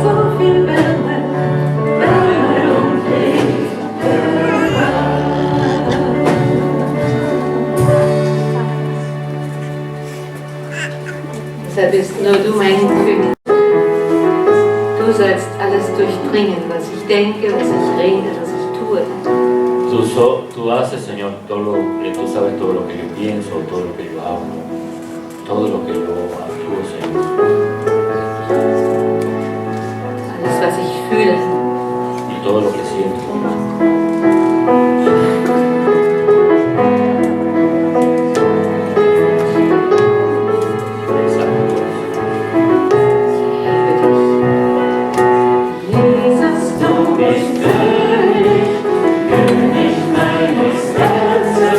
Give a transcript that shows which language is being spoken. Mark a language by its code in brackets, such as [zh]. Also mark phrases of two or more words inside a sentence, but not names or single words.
[de] So viel Wärme, Wärme und Licht gebracht. Deshalb bist nur du mein König. Du sollst alles durchdringen, was ich denke, was ich rede, was ich tue. [es] Tú haces, Señor, tú sabes todo lo que yo pienso, todo lo que yo hablo, todo lo que yo actúo, Señor. [de] Alles, was ich fühle. [es] Y todo lo que siento. [de] Jesus, du bist König, König meines Herzens.